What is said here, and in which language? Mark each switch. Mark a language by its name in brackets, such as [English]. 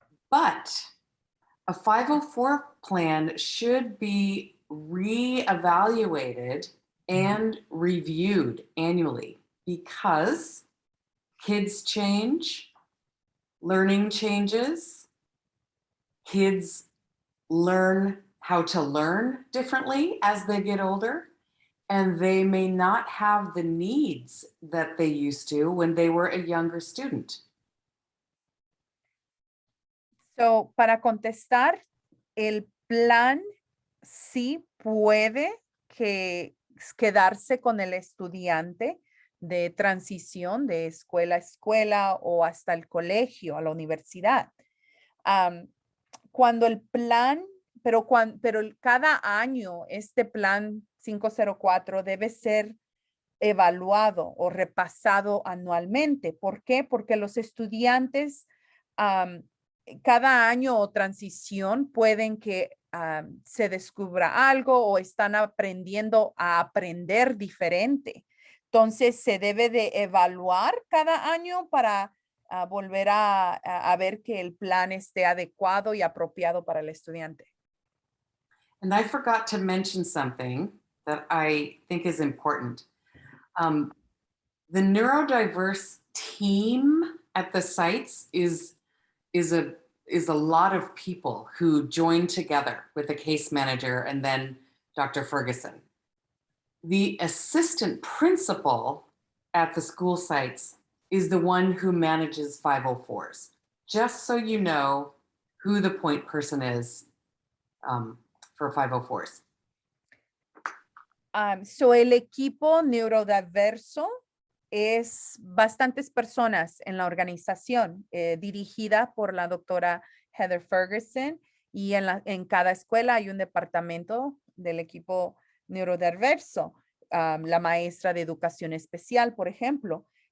[English] But a 504 plan should be reevaluated and reviewed annually because kids change, learning changes, kids learn how to learn differently as they get older, and they may not have the needs that they used to when they were a younger student. [Spanish] So, para contestar, el plan sí puede quedarse con el estudiante de transición de escuela a escuela o hasta el colegio, a la universidad. Cuando el plan, pero cada año este plan 504 debe ser evaluado o repasado anualmente. ¿Por qué? Porque los estudiantes cada año o transición pueden que se descubra algo o están aprendiendo a aprender diferente. Entonces se debe de evaluar cada año para volver a ver que el plan esté adecuado y apropiado para el estudiante. [English] And I forgot to mention something that I think is important. The neurodiverse team at the sites is a lot of people who join together with a case manager and then Dr. Ferguson. The assistant principal at the school sites is the one who manages 504s, just so you know who the point person is for 504s. [Spanish] So el equipo neurodiverso es bastantes personas en la organización, dirigida por la doctora Heather Ferguson, y en cada escuela hay un departamento del equipo neurodiverso, la maestra de educación especial, por ejemplo.